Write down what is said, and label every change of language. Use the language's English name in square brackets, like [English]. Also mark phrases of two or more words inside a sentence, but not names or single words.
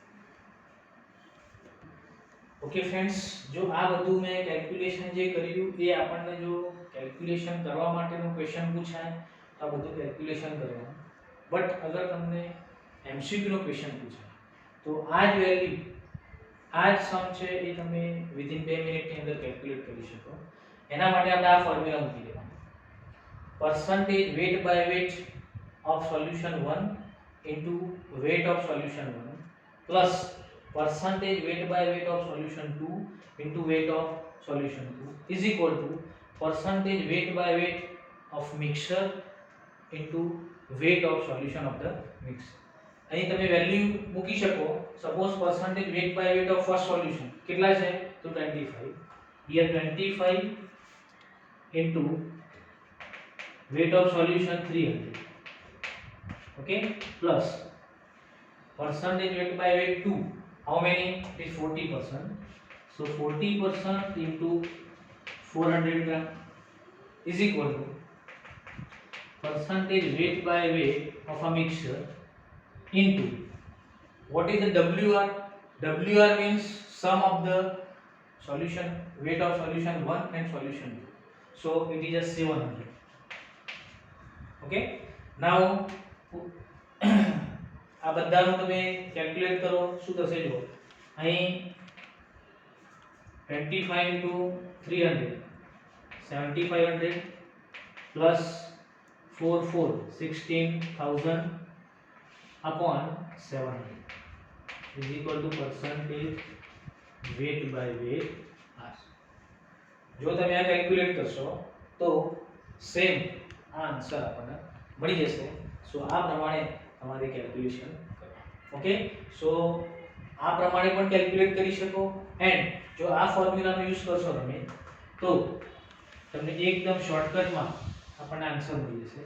[Gujarati] ઓકે ફ્રેન્ડ્સ, જો આ બધું મેં કેલ્ક્યુલેશન જે કર્યું એ આપણને જો કેલ્ક્યુલેશન કરવા માટેનો ક્વેશ્ચન પૂછાય તો આ બધું કેલ્ક્યુલેશન કરવાનું. બટ અગર તમને એમસીક્યુ નો ક્વેશ્ચન પૂછાય તો આ જ વેલ્યુ, આ જ સમ છે એ તમે વિધિન 2 મિનિટની અંદર કેલ્ક્યુલેટ કરી શકો. એના માટે આપણે આ ફોર્મ્યુલા મૂકી દેવાનું. [English] percentage weight by weight of solution 1 into weight of solution 1 plus percentage weight by weight of solution 2 into weight of solution 2 is equal to percentage weight by weight of mixture into weight of solution of the mixture. [Gujarati] અહીં તમે વેલ્યુ મૂકી શકો. સપોઝ [English] percentage weight by weight of first solution [Gujarati] કેટલા છે તો 25. [English] here 25 into weight of solution 300. okay, plus percentage weight by weight 2, how many? It is 40%. so 40% into 400 gram is equal to percentage weight by weight of a mixture into what is the WR? WR means sum of the solution, weight of solution 1 and solution 2. so it is a 700. okay, now [Gujarati] આ બધાનું તમે કેલ્ક્યુલેટ કરો શું થશે જો અહીં [English] 25 into 300 7500 plus 4 16,000 upon 700 is equal to percentage weight by weight R. [Gujarati] જો તમે આ કેલ્ક્યુલેટ કરશો તો સેમ આ આન્સર આપણને મળી જશે. સો આ પ્રમાણે તમારે કેલ્ક્યુલેશન કરવાનું. ઓકે, સો આ પ્રમાણે પણ કેલ્ક્યુલેટ કરી શકો એન્ડ જો આ ફોર્મ્યુલાનો યુઝ કરશો તમે તો તમને એકદમ શોર્ટકટમાં આપણને આન્સર મળી જશે.